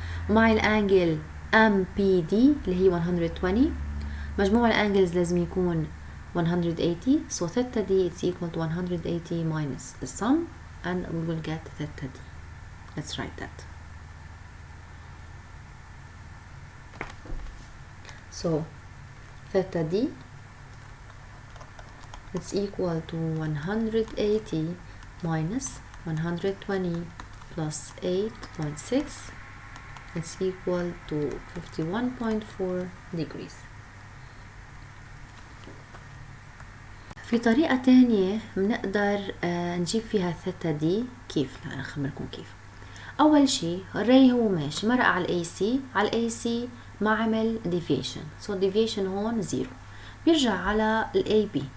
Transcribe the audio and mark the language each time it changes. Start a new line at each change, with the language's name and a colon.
Arabic: ومعي الانجل MPD اللي هي 120. مجموع الانجلز لازم يكون 180
English: so theta d is equal to 180 minus the sum and we will get theta d. let's write that. so theta d it's equal to 180 minus 120 plus 8.6 it's equal to 51.4 degrees.
Arabic: في طريقة تانية بنقدر نجيب فيها ثيتا دي. كيف؟ أنا أخبركم كيف. أول شي الري هو ماشي مرق على ال AC، على ال AC ما عمل deviation so deviation هون 0 بيرجع على ال AB.